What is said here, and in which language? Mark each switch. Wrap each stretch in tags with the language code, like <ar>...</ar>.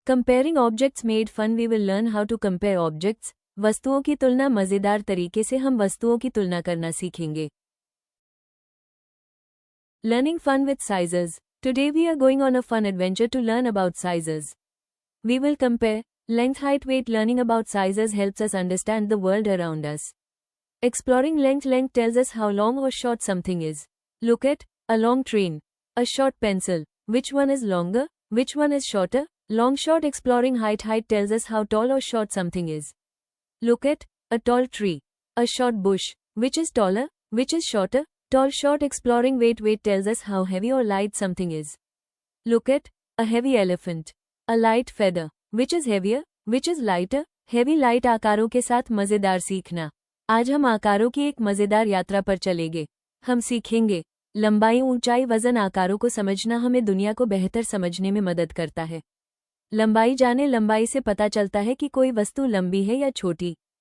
<en>Comparing objects made fun. We will learn how to compare objects.</en> <hi>वस्तुओं की तुलना मजेदार तरीके से हम वस्तुओं की तुलना करना सीखेंगे.</hi> <en>Learning fun with sizes. Today we are going on a fun adventure to learn about sizes. We will compare length, height, weight. Learning about sizes helps us understand the world around us. Exploring length. Length tells us how long or short something is. Look at a long train, a short pencil. Which one is longer? Which one is shorter? Long, short. Exploring height. Height tells us how tall or short something is. Look at a tall tree, a short bush. Which is taller? Which is shorter? Tall, short. Exploring weight. Weight tells us how heavy or light something is. Look at a heavy elephant, a light feather. Which is heavier? Which is lighter? Heavy, light.</en> <hi>आकारों के साथ मजेदार सीखना. आज हम आकारों की एक मजेदार यात्रा पर चलेंगे. हम सीखेंगे लंबाई, ऊंचाई, वजन. आकारों को समझना हमें दुनिया को बेहतर समझने में मदद करता है. लंबाई जाने. लंबाई से पता चलता है कि कोई वस्तु लंबी है या छोटी.</hi>